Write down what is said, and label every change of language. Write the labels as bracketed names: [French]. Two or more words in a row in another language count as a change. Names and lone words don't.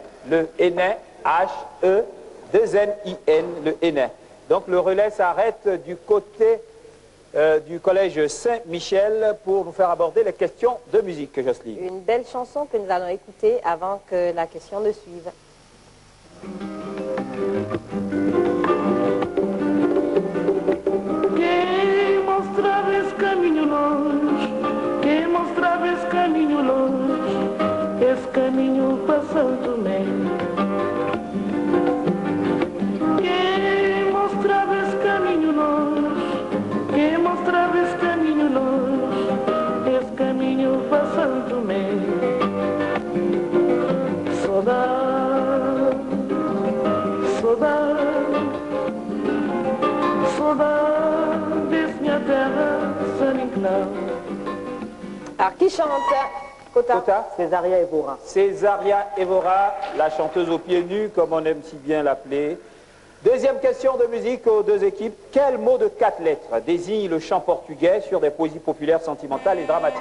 [French] Le hennin, H-E-2-N-I-N, le hennin. Donc le relais s'arrête du côté du collège Saint-Michel pour nous faire aborder les questions de musique, Jocelyne. Une belle chanson que nous allons écouter avant que la question ne suive. [Portuguese] Quem mostrava esse caminho longe, quem mostrava esse caminho longe, esse caminho passando bem. Quem mostrava esse caminho longe, quem mostrava esse caminho longe, esse caminho passando bem. Saudade, saudade. [French] Alors, qui chante? Kota. Césaria Evora. Césaria Evora, la chanteuse aux pieds nus, comme on aime si bien l'appeler. Deuxième question de musique aux deux équipes. Quel mot de 4 lettres désigne le chant portugais sur des poésies populaires, sentimentales et dramatiques?